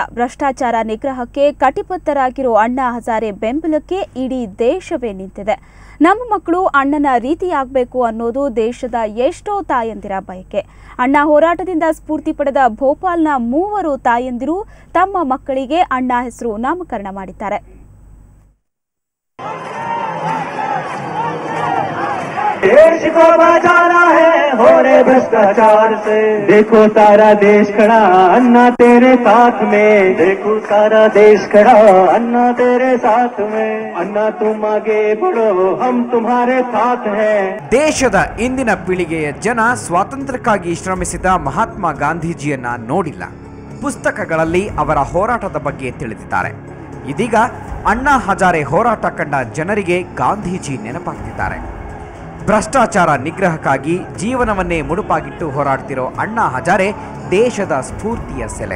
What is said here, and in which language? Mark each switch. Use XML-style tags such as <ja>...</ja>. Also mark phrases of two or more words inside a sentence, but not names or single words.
<kn>ಭ್ರಷ್ಟಾಚಾರ ನಿಗ್ರಹಕ್ಕೆ ಕಟಿಬದ್ಧರಾಗಿರೋ ಅಣ್ಣಾ ಹಜಾರೆ ಬೆಂಬಲಕ್ಕೆ ಇಡೀ ದೇಶವೇ ನಿಂತಿದೆ. ನಮ್ಮ ಮಕ್ಕಳು ಅಣ್ಣನ ರೀತಿಯಾಗಬೇಕು ಅನ್ನೋದು ದೇಶದ ಎಷ್ಟೋ ತಾಯಂದಿರ ಬಯಕೆ. ಅಣ್ಣಾ ಹೋರಾಟದಿಂದ ಸ್ಫೂರ್ತಿ ಪಡೆದ ಭೋಪಾಲ್ನ 3 ತಾಯಂದಿರು ತಮ್ಮ ಮಕ್ಕಳಿಗೆ ಅಣ್ಣಾ ಹೆಸರು ನಾಮಕರಣ ಮಾಡಿದ್ದಾರೆ.</kn> <hi>देश को बचाना है हो रे भ्रष्टाचार से, देखो सारा देश खड़ा अन्ना तेरे साथ में, देखो सारा देश खड़ा अन्ना तेरे साथ में, अन्ना तुम आगे बढ़ो हम तुम्हारे साथ हैं.</hi> <kn>ದೇಶದ ಇಂದಿನ ಪೀಳಿಗೆಯ ಜನ ಸ್ವಾತಂತ್ರ್ಯಕ್ಕಾಗಿ ಶ್ರಮಿಸಿದ ಮಹಾತ್ಮ ಗಾಂಧೀಜಿಯನ್ನ ನೋಡಿಲ್ಲ. ಪುಸ್ತಕಗಳಲ್ಲಿ ಅವರ ಹೋರಾಟದ ಬಗ್ಗೆ ತಿಳಿದಿದ್ದಾರೆ. ಇದೀಗ ಅಣ್ಣಾ ಹಜಾರೆ ಹೋರಾಟ ಕಂಡ ಜನರಿಗೆ ಗಾಂಧೀಜಿ ನೆನಪಾಗ್ತಿದ್ದಾರೆ. ಭ್ರಷ್ಟಾಚಾರ ನಿಗ್ರಹಕ್ಕಾಗಿ ಜೀವನವನ್ನೇ ಮುಡುಪಾಗಿಟ್ಟು ಹೋರಾಡ್ತಿರೋ ಅಣ್ಣಾ ಹಜಾರೆ ದೇಶದ ಸ್ಫೂರ್ತಿಯ ಸೆಲೆ.</kn>